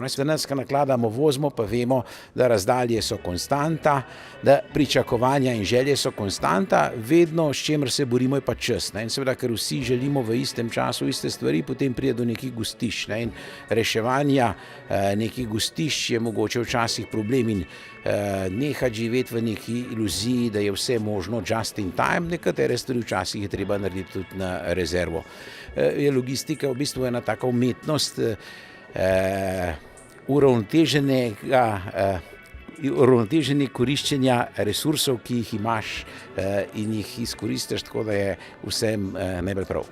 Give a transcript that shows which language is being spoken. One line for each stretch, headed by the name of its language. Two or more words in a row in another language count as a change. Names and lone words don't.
Slovenian: Danes, ko nakladamo, vozimo, pa vemo, da razdalje so konstanta, da pričakovanja in želje so konstanta, vedno s čemer se borimo je pa čas. In seveda, ker vsi želimo v istem času iste stvari, potem pride do nekih gostišč. In reševanja nekih gostišč je mogoče včasih problem in nehati živeti v neki iluziji, da je vse možno
English: just in time,
Slovenian: nekatere stvari včasih je treba narediti tudi na rezervo. Je logistika v bistvu ena taka umetnost uravnoteženega koriščenja resursov, ki jih imaš in jih izkoristiš, tako da je vsem najbolj prav.